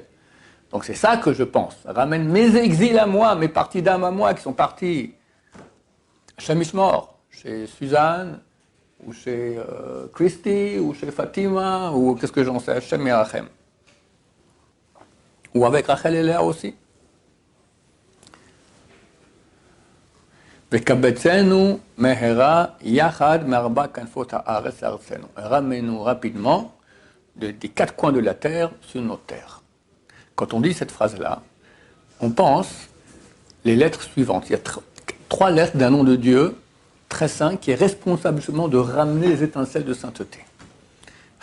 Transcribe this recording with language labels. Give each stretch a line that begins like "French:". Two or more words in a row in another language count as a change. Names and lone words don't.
French: Donc c'est ça que je pense. Ça ramène mes exils à moi, mes parties d'âme à moi qui sont partis chez Mishmor, chez Suzanne, ou chez Christy, ou chez Fatima, ou qu'est-ce que j'en sais, chez Merachem. Ou avec Rachel et Léa aussi.
Hebrew: וקבצנו מהרה יחד מארבע כנפות הארץ ארצנו.
French: Ramène-nous rapidement des 4 coins de la terre sur notre terre. Quand on dit cette phrase-là, on pense les lettres suivantes. Il y a 3 lettres d'un nom de Dieu très saint qui est responsable justement de ramener les étincelles de sainteté.